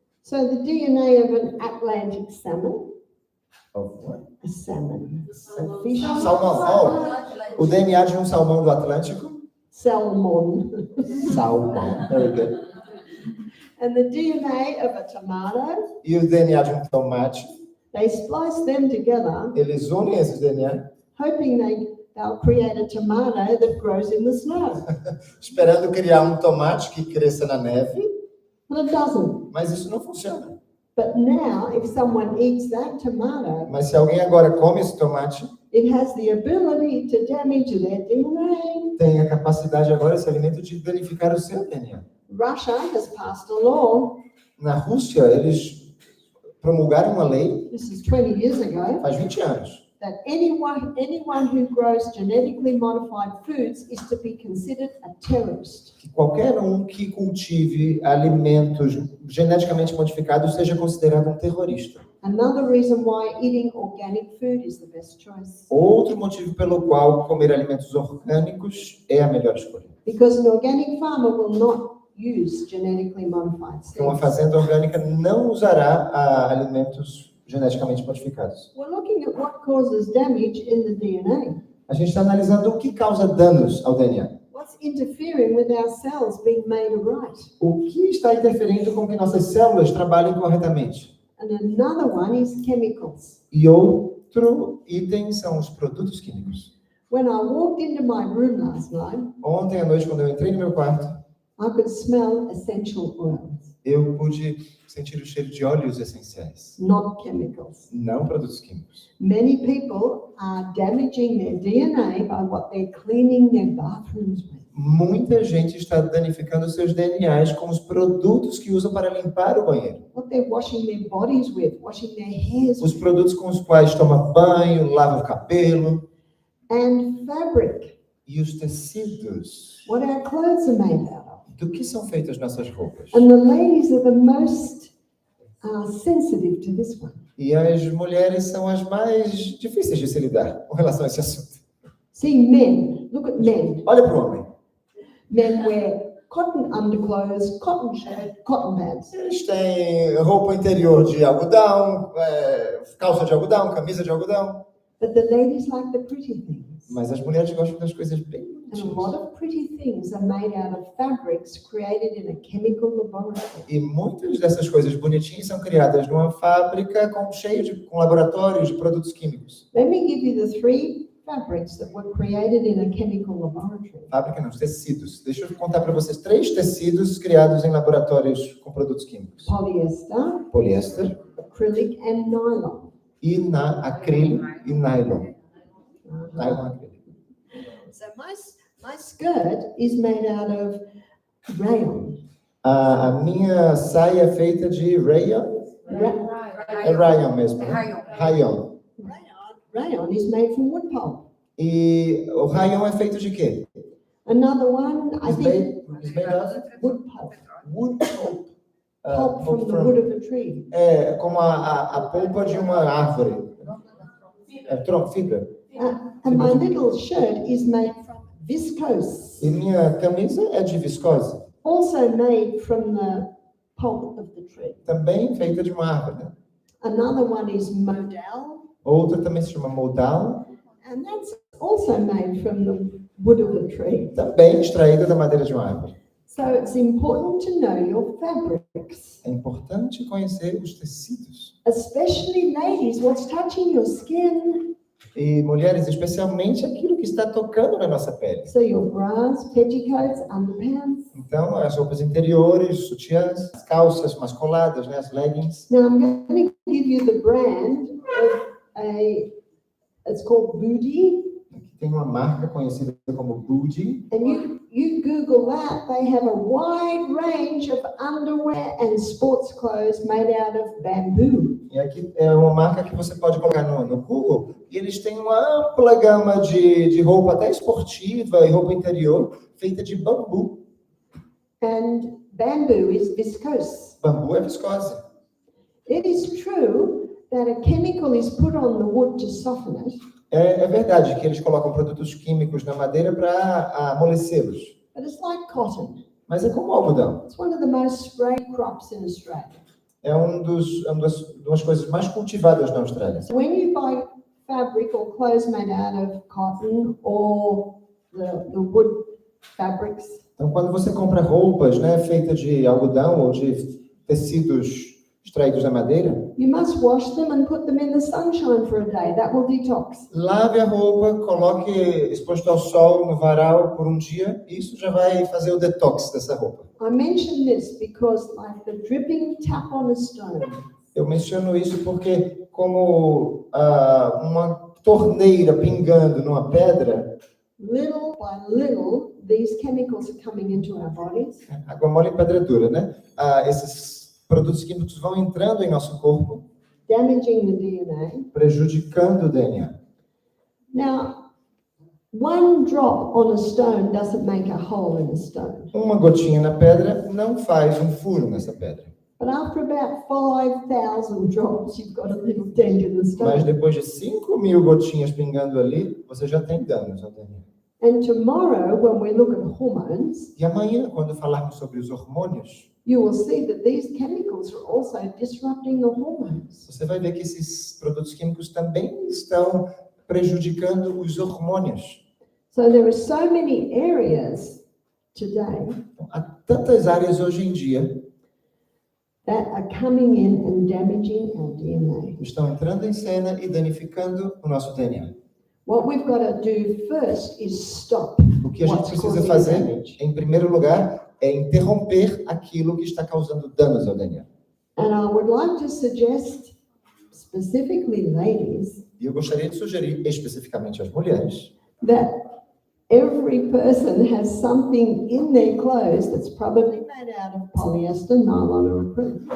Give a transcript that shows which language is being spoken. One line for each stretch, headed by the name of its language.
English: So the DNA of an Atlantic salmon, Of what? a salmon, a fish,
Portuguese: Salmão. Oh, o DNA de um salmão do Atlântico?
English: salmon, Salmão. Very good. and the DNA of a tomato,
Portuguese: E o DNA de um tomate?
English: they splice them together,
Portuguese: Eles unem esses DNA,
English: hoping they'll create a tomato that grows in the snow.
Portuguese: esperando criar um tomate que cresça na neve,
English: But it doesn't.
Portuguese: mas isso não funciona.
English: But now, if someone eats that tomato,
Portuguese: Mas se alguém agora come esse tomate,
English: it has the ability to damage their DNA.
Portuguese: tem a capacidade agora, esse alimento, de danificar o seu DNA.
English: Russia has passed a law,
Portuguese: Na Rússia, eles promulgaram uma lei,
English: this is 20 years ago,
Portuguese: faz 20 anos,
English: that anyone who grows genetically modified foods is to be considered a terrorist.
Portuguese: que qualquer um que cultive alimentos geneticamente modificados seja considerado um terrorista.
English: Another reason why eating organic food is the best choice.
Portuguese: Outro motivo pelo qual comer alimentos orgânicos é a melhor escolha.
English: Because an organic farmer will not use genetically modified
Portuguese: Porque uma
English: seeds.
Portuguese: fazenda orgânica não usará alimentos geneticamente modificados.
English: We're looking at what causes damage in the DNA.
Portuguese: A gente está analisando o que causa danos ao DNA.
English: What's interfering with our cells being made right?
Portuguese: O que está interferindo com que nossas células trabalhem corretamente?
English: And another one is chemicals.
Portuguese: E outro item são os produtos químicos.
English: When I walked into my room last night,
Portuguese: Ontem à noite, quando eu entrei no meu quarto,
English: I could smell essential oils,
Portuguese: eu pude sentir o cheiro de óleos essenciais,
English: not chemicals.
Portuguese: não produtos químicos.
English: Many people are damaging their DNA by what they're cleaning their bathrooms with.
Portuguese: Muita gente está danificando seus DNAs com os produtos que usam para limpar o banheiro.
English: What they're washing their bodies with, washing their hairs
Portuguese: Os
English: with.
Portuguese: produtos com os quais toma banho, lava o cabelo.
English: And fabric,
Portuguese: E os tecidos.
English: what our clothes are made out of.
Portuguese: Do que são feitas nossas roupas?
English: And the ladies are the most sensitive to this one.
Portuguese: E as mulheres são as mais difíceis de se lidar com relação a esse assunto.
English: See, men, look at men.
Portuguese: Olha para o homem.
English: Men wear cotton underclothes, cotton shirt, cotton pants.
Portuguese: Eles têm roupa interior de algodão, calça de algodão, camisa de algodão.
English: But the ladies like the pretty things.
Portuguese: Mas as mulheres gostam das coisas bem
English: And a lot
Portuguese: bonitinhas.
English: of pretty things are made out of fabrics created in a chemical laboratory.
Portuguese: E muitas dessas coisas bonitinhas são criadas numa fábrica com laboratórios de produtos químicos.
English: Let me give you the 3 fabrics that were created in a chemical laboratory.
Portuguese: Fábrica não, tecidos. Deixa eu contar para vocês 3 tecidos criados em laboratórios com produtos químicos.
English: Polyester,
Portuguese: Poliéster,
English: acrylic, and nylon.
Portuguese: acrílico e nylon. Nylon acrílico.
English: So my skirt is made out of rayon.
Portuguese: A minha saia é feita de rayon. É rayon mesmo, né? Rayon.
English: Rayon is made from wood pulp.
Portuguese: E o rayon é feito de quê?
English: Another one, I It's think, made of wood pulp. wood pulp. Pulp from the wood of a tree.
Portuguese: É como a polpa de uma árvore. É tronco, fibra.
English: And my little shirt is made from viscose,
Portuguese: E minha camisa é de viscose.
English: also made from the pulp of the tree.
Portuguese: Também feita de uma árvore, né?
English: Another one is modal,
Portuguese: Outra também se chama modal.
English: and that's also made from the wood of a tree.
Portuguese: Também extraída da madeira de uma árvore.
English: So it's important to know your fabrics,
Portuguese: É importante conhecer os tecidos.
English: especially ladies, what's touching your skin.
Portuguese: E mulheres, especialmente aquilo que está tocando na nossa pele.
English: So your bras, petticoats, underpants.
Portuguese: Então, as roupas interiores, sutiãs, as calças mascoladas, né, as leggings.
English: Now I'm going to give you the brand of it's called Booty.
Portuguese: Aqui tem uma marca conhecida como Booty.
English: And you Google that, they have a wide range of underwear and sports clothes made out of bamboo.
Portuguese: E aqui é uma marca que você pode colocar no Google. E eles têm uma ampla gama de roupa, até esportiva e roupa interior, feita de bambu.
English: And bamboo is viscose.
Portuguese: Bambu é viscose.
English: It is true that a chemical is put on the wood to soften it,
Portuguese: É verdade que eles colocam produtos químicos na madeira para amolecê-los.
English: but it's like cotton.
Portuguese: Mas é como algodão.
English: It's one of the most sprayed crops in Australia.
Portuguese: é uma das coisas mais cultivadas na Austrália.
English: So when you buy fabric or clothes made out of cotton or the wood fabrics,
Portuguese: Então, quando você compra roupas, né, feitas de algodão ou de tecidos extraídos da madeira,
English: you must wash them and put them in the sunshine for a day. That will detox.
Portuguese: lave a roupa, coloque exposto ao sol no varal por um dia, e isso já vai fazer o detox dessa roupa.
English: I mention this because like the dripping tap on a stone,
Portuguese: Eu menciono isso porque, como uma torneira pingando numa pedra,
English: little by little, these chemicals are coming into our bodies.
Portuguese: água mole e pedra dura, né? Esses produtos químicos vão entrando em nosso corpo,
English: Damaging the DNA.
Portuguese: prejudicando o DNA.
English: Now, one drop on a stone doesn't make a hole in a stone.
Portuguese: Uma gotinha na pedra não faz um furo nessa pedra.
English: But after about 5,000 drops, you've got a little dent in the
Portuguese: Mas
English: stone.
Portuguese: depois de 5.000 gotinhas pingando ali, você já tem danos ao DNA.
English: And tomorrow, when we look at hormones,
Portuguese: E amanhã, quando falarmos sobre os hormônios,
English: you will see that these chemicals are also disrupting the hormones.
Portuguese: você vai ver que esses produtos químicos também estão prejudicando os hormônios.
English: So there are so many areas today
Portuguese: Então, há tantas áreas hoje em dia
English: that are coming in and damaging our DNA.
Portuguese: que estão entrando em cena e danificando o nosso DNA.
English: What we've got to do first is stop
Portuguese: O que a gente
English: what's
Portuguese: precisa
English: causing
Portuguese: fazer,
English: damage.
Portuguese: em primeiro lugar, é interromper aquilo que está causando danos ao DNA.
English: And I would like to suggest, specifically ladies,
Portuguese: E eu gostaria de sugerir especificamente às mulheres
English: that every person has something in their clothes that's probably made out of polyester, nylon, or acrylic.